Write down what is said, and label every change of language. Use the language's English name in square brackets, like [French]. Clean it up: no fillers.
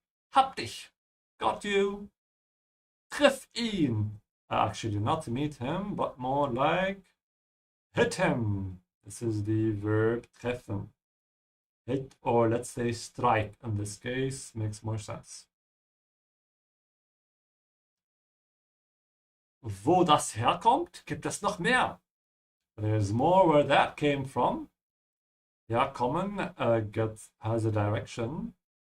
[German] Hab dich! [English] Got you! [German] Triff ihn! [English] Actually, not to meet him, but more like hit him. This is the verb treffen. Hit, or let's say strike in this case, makes more sense. [German] Wo das herkommt, gibt es noch mehr. [English] There's more where that came from. Herkommen has a direction.